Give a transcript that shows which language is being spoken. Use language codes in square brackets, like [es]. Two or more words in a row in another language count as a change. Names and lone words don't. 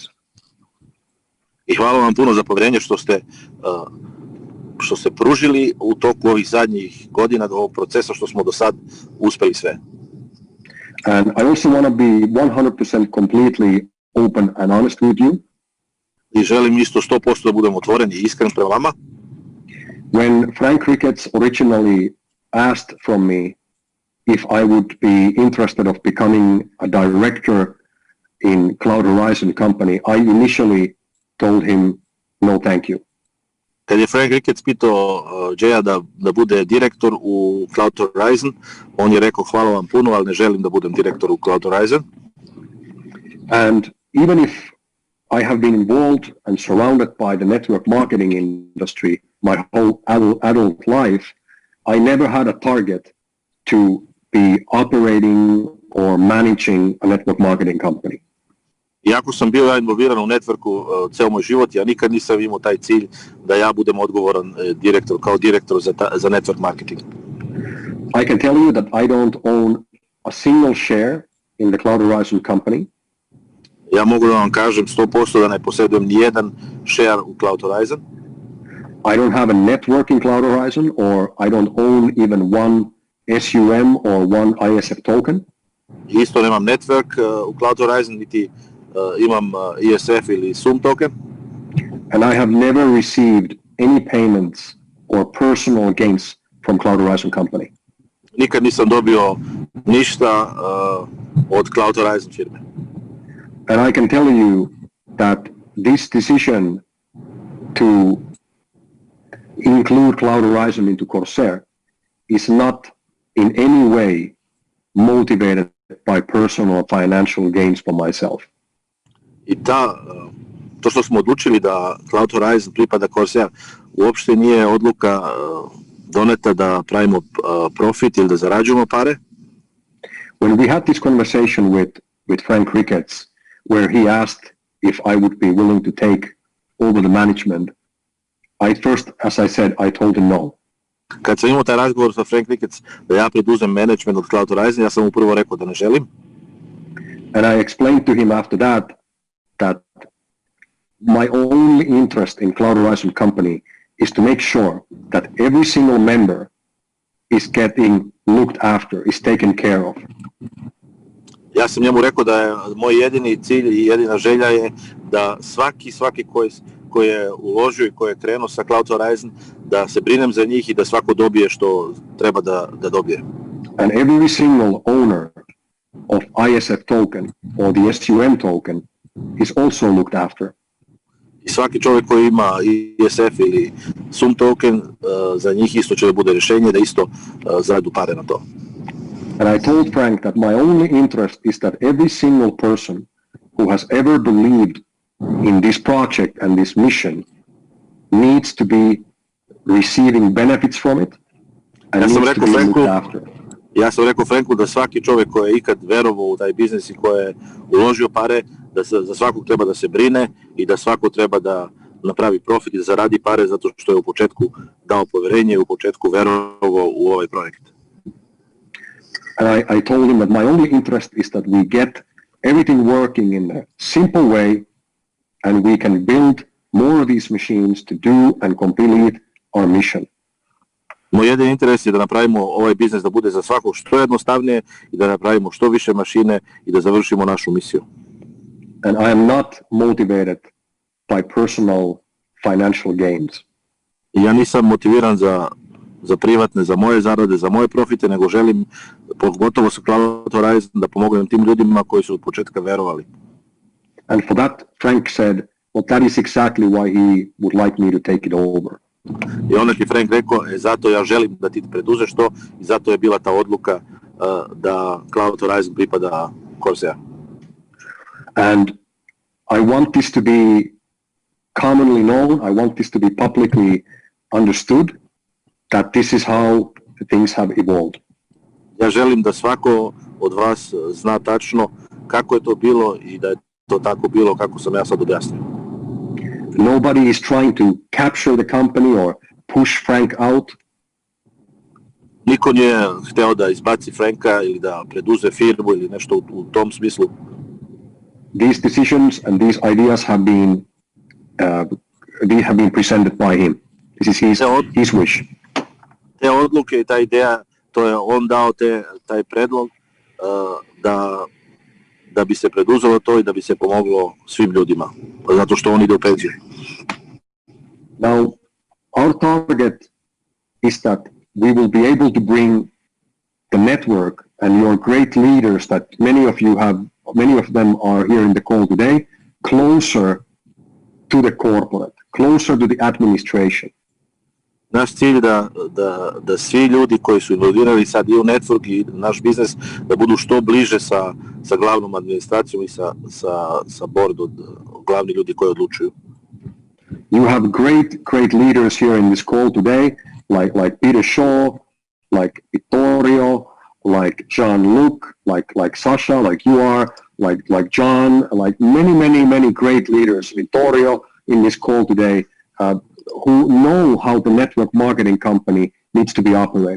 [sr] I hvala vam puno za povjerenje što ste pružili u toku ovih zadnjih godina do ovog procesa što smo do sad uspeli sve. [en] And I also want to be 100% completely open and honest with you. [sr] I želim isto 100% da budem otvoren i iskren prema vama. [en] When Frank Ricketts originally asked from me if I would be interested of becoming a director in Cloud Horizon company, I initially told him no thank you. [sr] Kad je Frank Ricketts pitao Jaya da bude direktor u Cloud Horizon, on je rekao hvala vam puno, ali ne želim da budem direktor u Cloud Horizon. [en] And even if I have been involved and surrounded by the network marketing industry my whole adult life, I never had a target to be operating or managing a network marketing company. [sr] Iako sam bio involviran u networku ceo moj život, ja nikad nisam imao taj cilj da ja budem odgovoran kao direktor za [en] network marketing. I can tell you that I don't own a single share in the Cloud Horizon company. [sr] Ja mogu da vam kažem 100% da ne posjedujem nijedan share u Cloud Horizon. [en] I don't have a network in Cloud Horizon, or I don't own even one SUM or one ISF token. [sr] Isto nemam network u Cloud Horizon, niti imam ISF ili SUM token. [en] And I have never received any payments or personal gains from Cloud Horizon company. [sr] Nikad nisam dobio ništa od Cloud Horizon firme. [en] And I can tell you that this decision to include Cloud Horizon into Corsair is not in any way motivated by personal financial gains for myself. [sr] I ta to što smo odlučili da Cloud Horizon pripada Corsair, uopšte nije odluka doneta da pravimo profit ili da zarađujemo pare. [en] When we had this conversation with Frank Ricketts, where he asked if I would be willing to take over the management, I first, as I said, I told him no. [sr] Kad sam imao taj razgovor sa Frank Ricketts da ja preduzem management od Cloud Horizon, ja sam mu prvo rekao da ne želim. [en] And I explained to him after that my only interest in Cloud Horizon company is to make sure that every single member is getting looked after, is taken care of. [sr] Ja sam njemu rekao da je moj jedini cilj i jedina želja je da svaki koji je uložio i koji je krenuo sa Cloud Horizon, da se brinem za njih i da svako dobije što treba da dobije. [en] And every single owner of ISF token or the SUM token is also looked after. [sr] I svaki čovjek koji ima ISF ili SUM token, za njih isto će da bude rješenje, da isto zaradu pare na to. [en] And I told Frank that my only interest is that every single person who has ever believed in this project and this mission needs to be receiving benefits from it and needs to be looked after. [sr] Ja sam rekao Franku da svaki čovjek koji je ikad verovao u taj biznis i koji je uložio pare, da za svakog treba da se brine i da svako treba da napravi profit i da zaradi pare zato što je u početku dao poverenje i u početku verovao u ovaj projekt. [en] And I told him that my only interest is that we get everything working in a simple way and we can build more of these machines to do and complete our mission. [sr] Moj jedini interes je da napravimo ovaj biznis da bude za svakog što jednostavnije i da napravimo što više mašine i da završimo našu misiju. [en] And I am not motivated by personal financial gains. [sr] I ja nisam motiviran za privatne, za moje zarade, za moje profite, nego želim, pogotovo sa Cloud Horizon, da pomognem tim ljudima koji su od početka verovali. [en] And for that, Frank said, well, that is exactly why he would like me to take it over. [sr] I onda ti Frank rekao, zato ja želim da ti preduzeš to i zato je bila ta odluka da Cloud Horizon pripada Corsair. [en] And I want this to be commonly known, I want this to be publicly understood, that this is how things have evolved. [sr] Ja želim da svako od vas zna tačno kako je to bilo i da je to tako bilo kako sam ja sad objasnio. [en] Nobody is trying to capture the company or push Frank out. [sr] Niko nije hteo da izbaci Franka ili da preduze firmu ili nešto u tom smislu. [en] These decisions and these ideas have been presented by him. This is his wish. [sr] Te odluke i ta ideja, to je on dao taj predlog da bi se preduzelo to i da bi se pomoglo svim ljudima, zato što on ide u penziju. [en] Now, our target is that we will be able to bring the network and your great leaders that many of them are here in the call today, closer to the corporate, closer to the administration. [sr] Naš cilj da svi ljudi koji su involvirali sad i u network i naš biznis da budu što bliže sa glavnom administracijom i sa boardom, glavni ljudi koji odlučuju. [en] You have great leaders here in this call today, like Peter Shaw, like Vittorio, like Jean-Luc, like Sasha, like you are, like John, like many great leaders, Vittorio, in this call today, who know how the network marketing company needs to be operated.